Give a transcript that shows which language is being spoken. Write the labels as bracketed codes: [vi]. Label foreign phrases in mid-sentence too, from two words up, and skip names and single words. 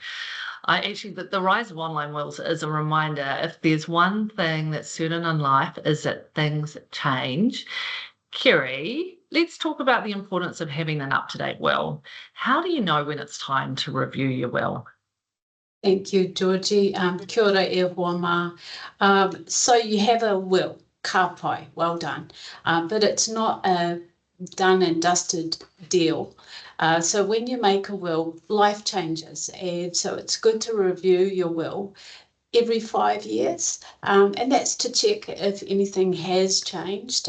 [en] I actually, the rise of online wills is a reminder. If there's one thing that's certain in life, is that things change. Kerry, let's talk about the importance of having an up-to-date will. How do you know when it's time to review your will? Thank you, Georgie. [mi] Kia ora e hoa mā. [en] So you have a will, [mi] ka pai, [en] well done. But it's not a done and dusted deal. So when you make a will, life changes. And so it's good to review your will every 5 years. And that's to check if anything has changed.